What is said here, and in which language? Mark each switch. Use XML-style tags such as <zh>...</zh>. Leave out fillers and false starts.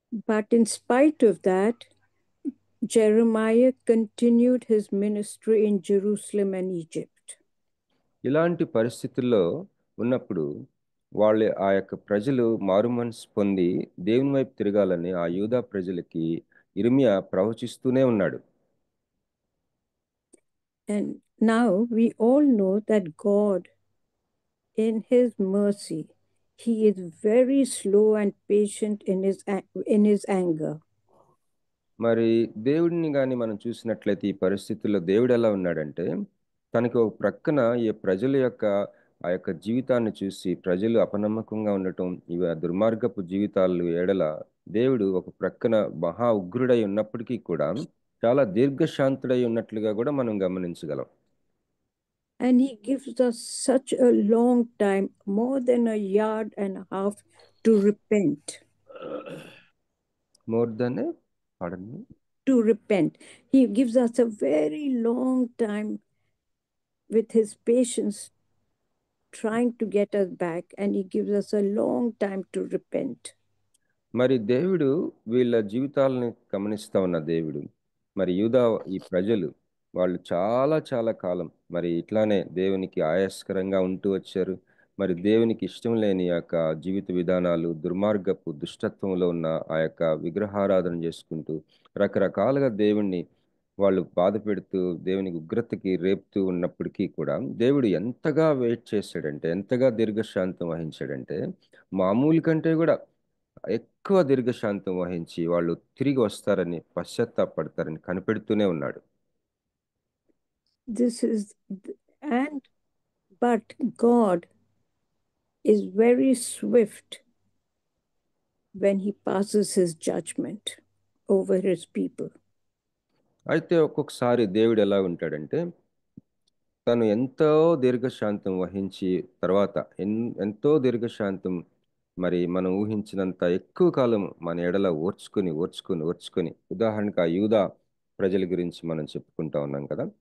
<en>But in spite of that, Jeremiah continued his ministry in Jerusalem and Egypt.</en> <te>ఇలాంటి పరిస్థితుల్లో ఉన్నప్పుడు వాళ్ళు ఆ యొక్క ప్రజలు మారుమనసు పొంది దేవుని వైపు తిరగాలని ఆ యూదా ప్రజలకి ఇర్మియా ప్రవచిస్తూనే ఉన్నాడు.</te> <en>And now we all know that God, in his mercy, he is very slow and patient in his anger.</en> <te>మరి దేవుడిని కానీ మనం చూసినట్లయితే ఈ పరిస్థితుల్లో దేవుడు ఎలా ఉన్నాడంటే తనకి ఒక ప్రక్కన ఈ ప్రజల యొక్క ఆ యొక్క జీవితాన్ని చూసి ప్రజలు అపనమ్మకంగా ఉండటం ఇవి దుర్మార్గపు జీవితాలు ఏడల దేవుడు ఒక ప్రక్కన మహా ఉగ్రుడై ఉన్నప్పటికీ కూడా చాలా దీర్ఘశాంతుడై ఉన్నట్లుగా కూడా మనం గమనించగలం.</te> <en>And he gives us such a long time, more than a yard and a half, to repent. More than a, pardon me? To repent. He gives us a very long time with his patience trying to get us back, and he gives us a long time to repent.</en> <te>మరి దేవుడు వీళ్ళ జీవితాలను గమనిస్తా ఉన్న దేవుడు, మరి యూదా ఈ ప్రజలు వాళ్ళు చాలా చాలా కాలం మరి ఇట్లానే దేవునికి ఆయాస్కరంగా ఉంటూ వచ్చారు. మరి దేవునికి ఇష్టం లేని ఆ యొక్క జీవిత విధానాలు, దుర్మార్గపు దుష్టత్వంలో ఉన్న ఆ యొక్క విగ్రహారాధన చేసుకుంటూ రకరకాలుగా దేవుణ్ణి వాళ్ళు బాధ పెడుతూ దేవునికి ఉగ్రతకి రేపుతూ ఉన్నప్పటికీ కూడా దేవుడు ఎంతగా వెయిట్ చేశాడంటే, ఎంతగా దీర్ఘశాంతం వహించాడంటే, మామూలు కంటే కూడా ఎక్కువ దీర్ఘశాంతం వహించి వాళ్ళు తిరిగి వస్తారని, పశ్చాత్తాపడతారని కనిపెడుతూనే ఉన్నాడు.</te> <en>This is, but God is very swift when he passes his judgment over his people.</en> <te>అయితే ఒక్కొక్కసారి దేవుడు ఎలా ఉంటాడంటే, తను ఎంతో దీర్ఘశాంతం వహించి తర్వాత ఎంతో దీర్ఘశాంతం మరి మనం ఊహించినంత ఎక్కువ కాలం మన ఎడల ఓర్చుకొని ఉదాహరణకు ఆ యూదా ప్రజల గురించి మనం చెప్పుకుంటా ఉన్నాం కదా.</te>